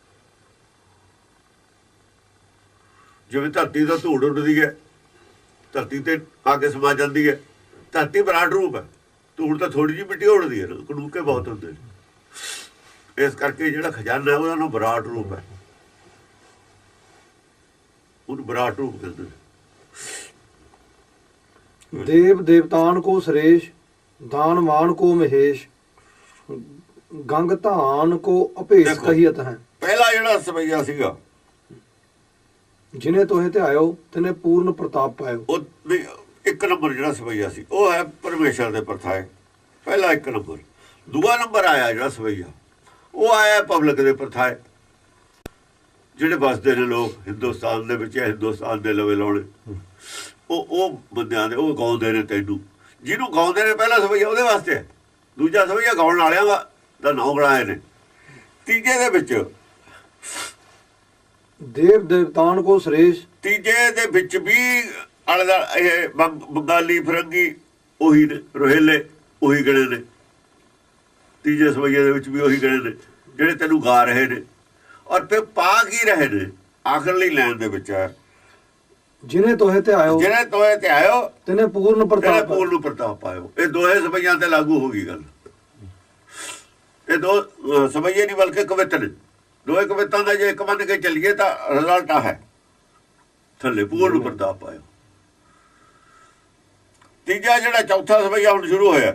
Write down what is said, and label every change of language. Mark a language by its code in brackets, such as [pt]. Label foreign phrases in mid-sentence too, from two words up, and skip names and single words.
[pa] ਜਿਵੇਂ ਧਰਤੀ ਦਾ ਧੂੜ ਉੱਡਦੀ ਹੈ, ਧਰਤੀ ਤੇ ਆ ਕੇ ਸਮਾ ਜਾਂਦੀ ਹੈ, ਧਰਤੀ ਵਿਰਾਟ ਰੂਪ ਹੈ। ਧੂੜ ਤਾਂ ਥੋੜੀ ਜਿਹੀ ਮਿੱਟੀ ਉੱਡਦੀ ਹੈ ਨਾ, ਕਨੂਕੇ ਬਹੁਤ ਹੁੰਦੇ ਨੇ। ਇਸ ਕਰਕੇ ਜਿਹੜਾ ਖਜ਼ਾਨਾ ਉਹਦਾ ਨਾਮ ਵਿਰਾਟ ਰੂਪ ਹੈ। ਉਹਨੂੰ ਵਿਰਾਟ ਰੂਪ ਕਹਿੰਦੇ ਨੇ। [bra] देव देवतान को सुरेश, दानवान को महेश, गंग धान को अभेस [pa] देखो। [bra] कहियत है। [pa] ਪਹਿਲਾ ਜਿਹੜਾ ਸਵਈਆ ਸੀਗਾ [bra] जिन्हें तोहे ते आयो तिने पूर्ण प्रताप पायो। [pa] ਉਹ ਵੀ ਇੱਕ ਨੰਬਰ ਜਿਹੜਾ ਸਵਈਆ ਸੀ ਉਹ ਹੈ ਪਰਮੇਸ਼ਰ ਦੇ ਪ੍ਰਥਾਏ। ਪਹਿਲਾ ਇੱਕ ਨੰਬਰ। ਦੂਆ ਨੰਬਰ ਆਇਆ ਜਿਹੜਾ ਸਵਈਆ, ਉਹ ਆਇਆ ਪਬਲਿਕ ਦੇ ਪ੍ਰਥਾਏ। ਜਿਹੜੇ ਵਸਦੇ ਨੇ ਲੋਕ ਹਿੰਦੁਸਤਾਨ ਦੇ ਵਿੱਚ, ਹਿੰਦੁਸਤਾਨ ਦੇ ਲਵੇ ਲਾਉਣੇ, ਉਹ ਬੰਦਿਆਂ ਦੇ, ਉਹ ਗਾਉਂਦੇ ਨੇ ਤੈਨੂੰ। ਜਿਹਨੂੰ ਗਾਉਂਦੇ ਨੇ ਪਹਿਲਾ ਸਵਈਆ ਉਹਦੇ ਵਾਸਤੇ ਹੈ। ਦੂਜਾ ਸਵਈਆ ਗਾਉਣ ਵਾਲਿਆਂ ਦਾ ਨਾਂ ਗਣਾਏ ਨੇ। ਤੀਜੇ ਦੇ ਵਿੱਚ [bra] देव देवतान को सुरेश, [pa] ਤੀਜੇ ਦੇ ਵਿੱਚ ਵੀ ਆਲੇ ਦਾ ਇਹ ਬੰਗਾਲੀ ਫਰੰਗੀ ਉਹੀ ਨੇ, ਰੋਹੇਲੇ ਉਹੀ ਗਣੇ ਨੇ। ਤੀਜੇ ਸਵਈਏ ਦੇ ਵਿੱਚ ਵੀ ਉਹੀ ਗਣੇ ਨੇ ਜਿਹੜੇ ਤੈਨੂੰ ਗਾ ਰਹੇ ਨੇ। ਔਰ ਫਿਰ ਪਾ ਕੀ ਰਹੇ ਨੇ ਆਖਰਲੀ ਲਾਈਨ ਦੇ ਵਿੱਚ ਹੈ, [bra] जिन्हें तोहे ते आयो [pa] ਜਿਹੜੇ ਤੋਏ ਤੇ ਆਇਓ [bra] तिने पूर्ण [pa] ਤੇਰੇ [bra] प्रताप पायो। [pa] ਪੂਰਨ ਪ੍ਰਤਾਪ ਪਾਇਓ। ਇਹ ਦੋਹੇ ਸਵਈਆਂ ਤੇ ਲਾਗੂ ਹੋ ਗਈ ਗੱਲ। ਇਹ ਦੋ ਸਵਈਏ ਨਹੀਂ ਬਲਕਿ ਕਵਿਤ ਨੇ। ਦੋਏ ਕਵਿਤਾਂ ਦਾ ਜੇ ਇੱਕ ਮੰਨ ਕੇ ਚੱਲੀਏ ਤਾਂ ਰਿਜ਼ਲਟ ਆ ਹੈ ਥੱਲੇ ਪੂਰਨ ਪ੍ਰਤਾਪ ਪਾਇਓ। ਤੀਜਾ ਜਿਹੜਾ ਚੌਥਾ ਸਵਈਆ ਹੁਣ ਸ਼ੁਰੂ ਹੋਇਆ